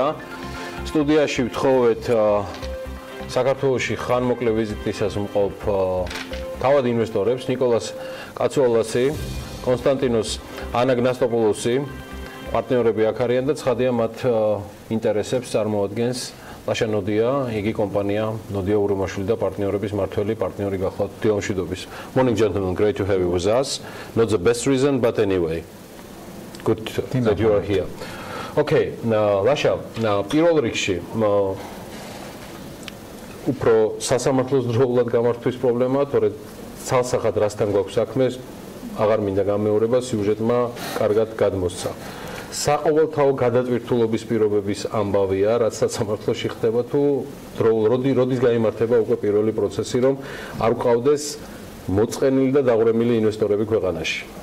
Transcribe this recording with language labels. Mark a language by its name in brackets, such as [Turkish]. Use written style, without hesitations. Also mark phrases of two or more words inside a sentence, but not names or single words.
[Georgian] სტუდიაში ვთხოვეთ საქართველოში ხანმოკლე ვიზიტისას მყოფ თავად ინვესტორებს ნიკოლას კაცუალასი, კონსტანტინოს ანაგნასტოპულოსი, პარტნიორები აქ არიან და ცხადია მათ ინტერესებს წარმოადგენს ლაშა ნოდია, იგი კომპანია ნოდია ურუმაშვილი და პარტნიორების მართველი პარტნიორი გახლავთ. დილამშვიდობის. [English] Morning gentlemen, great to have you with us. Not the best reason, but anyway. Good that you are here. [Georgian] Okay, ლაშა, პირველ რიგში უფრო სასამართლოს დროულად გამართვის პრობლემაა, თორე ცალსახად რასთან გვაქვს საქმე, აღარ მინდა გამეორება, სიუჟეტმა კარგად გადმოსცა. საყოველთაო გადატვირთულობის პირობების ამბავია, რაც სასამართლოში ხდება თუ როდის გაიმართება უკვე პირველი პროცესი, რომ არ გვყავდეს მოწყენილი და დაღვრემილი ინვესტორები ქვეყანაში.